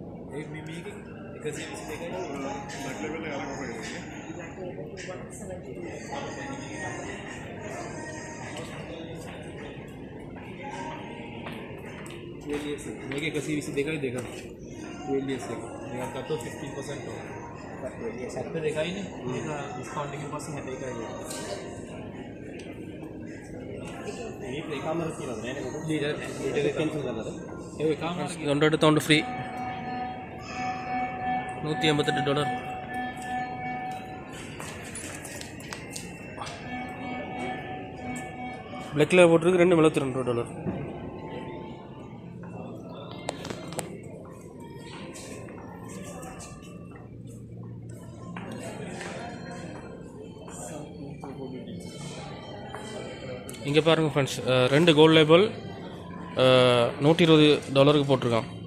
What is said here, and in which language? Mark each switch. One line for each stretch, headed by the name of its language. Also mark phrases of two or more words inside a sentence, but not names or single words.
Sinhala: මේක 122යි දෙක. VLS එක. මේක ගත්තොත් 15% off. VLS 72යිනේ. මේක ඩිස්කවුන්ට් එකෙන් පස්සේ 61යි. මේ ප්ලේ කාමර තියෙනවද නෑනේ මොකද? ලීටර් කැන්සල් කරනවද? ඒ කාමර
Tamil: ரெண்டு எடுத்தோண்டு ஃப்ரீ. $188. பிளாக்ல போட்டிருக்கு. $272. இங்கே பாருங்கள் ஃப்ரெண்ட்ஸ், 2 கோல்ட் லேபிள் $120 போட்டிருக்கான்.